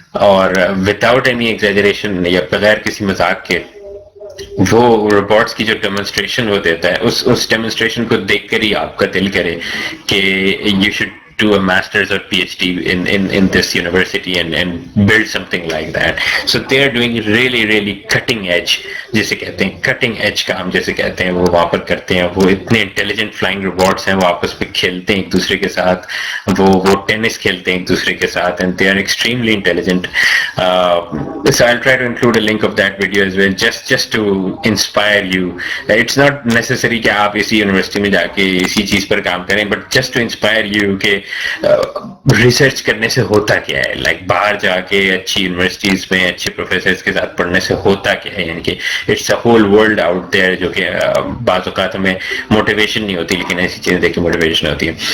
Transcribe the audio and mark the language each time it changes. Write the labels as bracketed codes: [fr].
[ur] اور without any exaggeration یا بغیر کسی مذاق کے، وہ روبوٹس کی جو ڈیمونسٹریشن وہ دیتا ہے، اس ڈیمونسٹریشن کو دیکھ کر ہی آپ کا دل کرے کہ [en] You should do a master's or PhD in this university and build something like that. So they are doing really cutting edge, [ur] جیسے کہتے ہیں cutting edge کام جیسے کہتے ہیں، وہ وہاں پر کرتے ہیں. وہ اتنے انٹیلیجنٹ فلائنگ روبوٹس ہیں، وہ آپس میں کھیلتے ہیں ایک دوسرے کے ساتھ، وہ ٹینس کھیلتے ہیں ایک دوسرے کے ساتھ، [en] and they are extremely intelligent. So I'll try to include a link of that video as well, just to inspire you. It's not necessary [ur] کہ آپ اسی یونیورسٹی میں جا کے اسی چیز پر کام کریں، [en] but just to inspire you [ur] کہ ریسرچ کرنے سے ہوتا کیا ہے. لائک باہر جا کے اچھی یونیورسٹیز میں اچھے پروفیسرز کے ساتھ پڑھنے سے ہوتا کیا ہے، یعنی کہ [en] it's a whole world out there, [ur] جو کہ بعض اوقات ہمیں موٹیویشن نہیں ہوتی، لیکن ایسی چیزیں دیکھ کے موٹیویشن ہوتی ہے.